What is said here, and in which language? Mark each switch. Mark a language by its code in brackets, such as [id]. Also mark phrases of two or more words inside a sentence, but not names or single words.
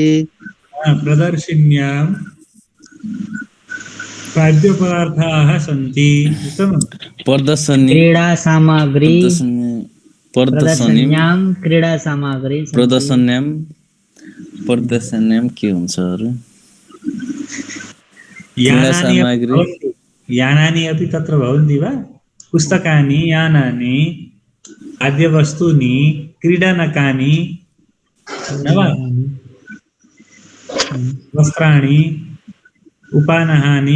[sa] प्रदर्शिन्यां खाद्यपदार्थाः सन्ति उत्तमम् प्रदर्शनी क्रीडा सामग्री प्रदर्शनीं क्रीडा सामग्री [ne] प्रदर्शन्यां के हुन्छ अरू [sa] यानानि अपि तत्र भवन्ति वा पुस्तकानि यानानि खाद्यवस्तूनि क्रीडनकानि न वा वस्त्राणि उपानहानि